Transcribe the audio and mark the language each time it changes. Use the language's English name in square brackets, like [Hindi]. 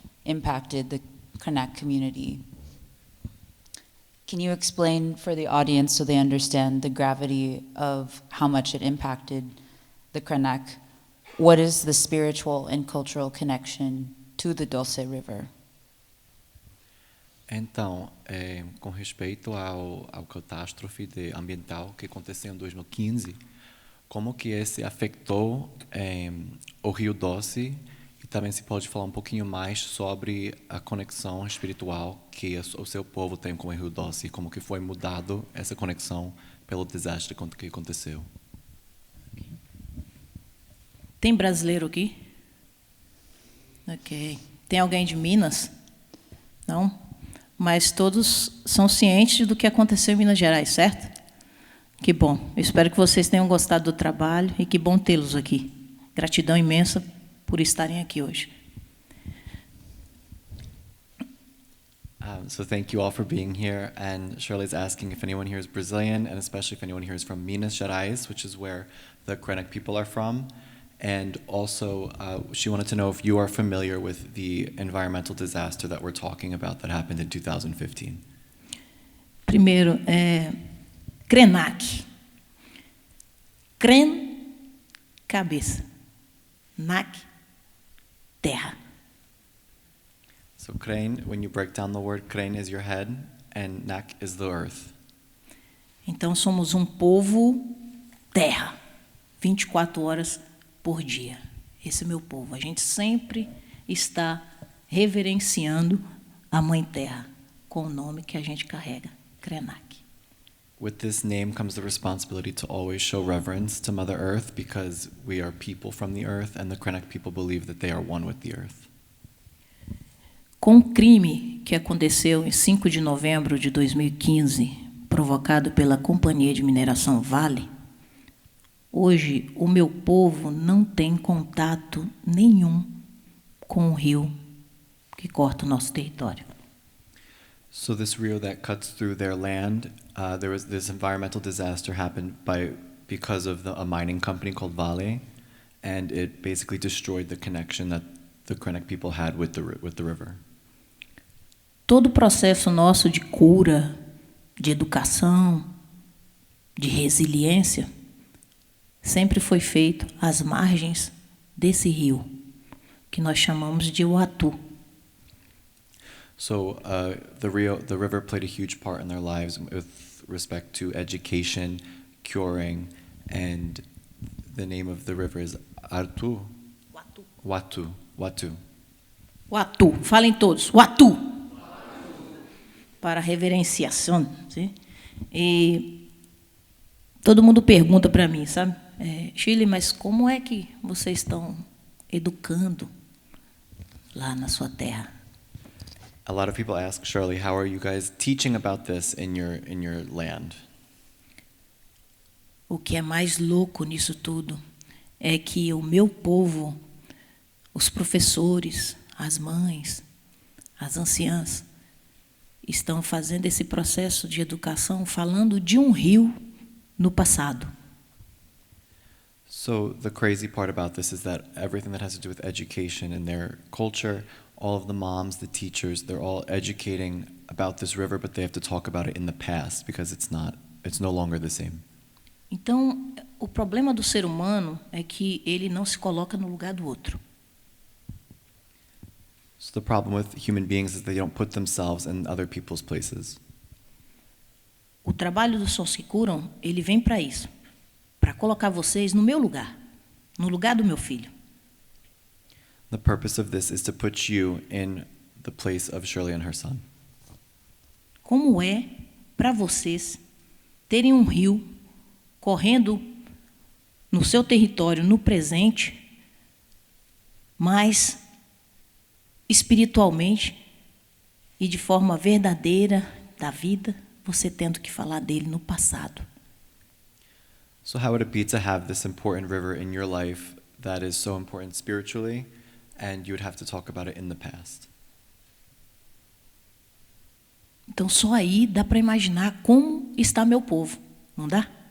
[English] impacted the Krenak community. Can you explain for the audience so they understand the gravity of how much it impacted the Krenak? What is the spiritual and cultural connection to the Dulce River? [Portuguese] Então, com respeito ao catástrofe ambiental que aconteceu em 2015, como que esse afetou o Rio Doce? E também se pode falar um pouquinho mais sobre a conexão espiritual que o seu povo tem com o Rio Doce e como que foi mudado essa conexão pelo desastre que aconteceu. Tem brasileiro aqui? Ok. Tem alguém de Minas? Não? Mas todos são cientes do que aconteceu em Minas Gerais, certo? Que bom. Eu espero que vocês tenham gostado do trabalho e que bom tê-los aqui. Gratidão imensa por estarem aqui hoje. [English] So thank you all for being here. And Shirley's asking if anyone here is Brazilian, and especially if anyone here is from Minas Gerais, which is where the Krenak people are from. And also, she wanted to know if you are familiar with the environmental disaster that we're talking about that happened in 2015. [Portuguese] Primeiro, Krenak. Kren, cabeça. Nak, terra. [English] So Kren, when you break down the word, Kren is your head, and Nak is the earth. [Portuguese] Então, somos um povo terra. 24 horas por dia. Esse é meu povo. A gente sempre está reverenciando a Mãe Terra com o nome que a gente carrega, Krenak. [English] With this name comes the responsibility to always show reverence to Mother Earth because we are people from the earth and the Krenak people believe that they are one with the earth. [Portuguese] Com o crime que aconteceu em 5 de novembro de 2015, provocado pela Companhia de Mineração Vale, hoje o meu povo não tem contato nenhum com o rio que corta o nosso território. [English] So this rio that cuts through their land, there was this environmental disaster happened because of a mining company called Vale, and it basically destroyed the connection that the Krenak people had with the river. [Portuguese] Todo o processo nosso de cura, de educação, de resiliência, sempre foi feito às margens desse rio, que nós chamamos de Uatu. [English] So the river played a huge part in their lives with respect to education, curing, and the name of the river is Artu? Watu. [Portuguese] Uatu, falem todos, Uatu. Para reverenciação. Sim? E todo mundo pergunta para mim, sabe? Shirley, mas como é que vocês estão educando lá na sua terra? [English] A lot of people ask Shirley, how are you guys teaching about this in your land? [Portuguese] O que é mais louco nisso tudo é que o meu povo, os professores, as mães, as anciãs, estão fazendo esse processo de educação falando de um rio no passado. [English] So the crazy part about this is that everything that has to do with education and their culture, all of the moms, the teachers, they're all educating about this river, but they have to talk about it in the past because it's no longer the same. [Portuguese] Então, o problema do ser humano é que ele não se coloca no lugar do outro. [English] So the problem with human beings is they don't put themselves in other people's places. [Portuguese] O trabalho dos Sons que Curam, ele vem para isso, para colocar vocês no meu lugar, no lugar do meu filho. [English] The purpose of this is to put you in the place of Shirley and her son. [Portuguese] Como é para vocês terem um rio correndo no seu território no presente, mas espiritualmente e de forma verdadeira da vida, você tendo que falar dele no passado. [English] So how would it be to have this important river in your life that is so important spiritually, and you would have to talk about it in the past? [Portuguese] Então, só aí dá para imaginar como está meu povo, não dá?